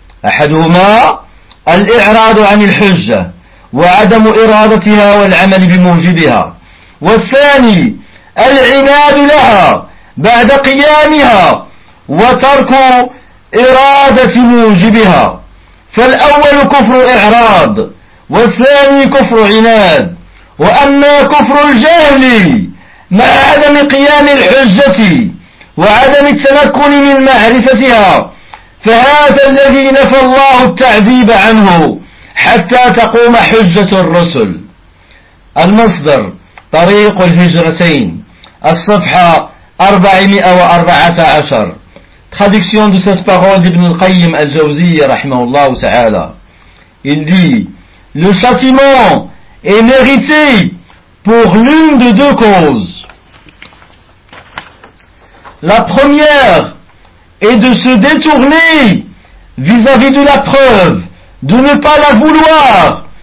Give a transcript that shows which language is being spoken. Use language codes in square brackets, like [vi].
[ar] Ahaduhuma al-i'rad 'an al-hujja wa 'adam iradatiha wal-'amal bi mujibiha, wath-thani al-'inad laha ba'da qiyamiha wa tarku إرادة موجبها. فالأول كفر إعراض، والثاني كفر عناد، وأما كفر الجهل مع عدم قيام الحجة وعدم التمكن من معرفتها، فهذا الذي نفى الله التعذيب عنه حتى تقوم حجة الرسل. المصدر طريق الهجرتين الصفحة 414. [fr] Traduction de cette parole d'Ibn al-Qayyim al-Jawziyya rahimahullah ta'ala. Il dit: le châtiment est mérité pour l'une de deux causes. La première est de se détourner vis-à-vis de la preuve, de ne pas la vouloir,